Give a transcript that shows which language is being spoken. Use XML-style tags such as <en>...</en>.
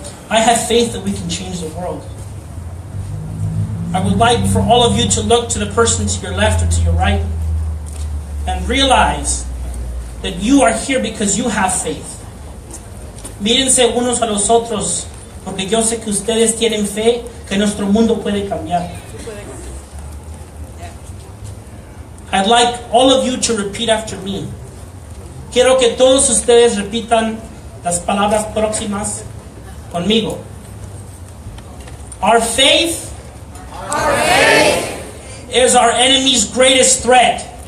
<en>I have faith that we can change the world. I would like for all of you to look to the person to your left or to your right and realize that you are here because you have faith.</en> <es>Mírense unos a los otros porque yo sé que ustedes tienen fe que nuestro mundo puede cambiar.</es> <en>I'd like all of you to repeat after me.</en> <es>Quiero que todos ustedes repitan las palabras próximas conmigo.</es> <en>Our faith is our enemy's greatest threat.</en>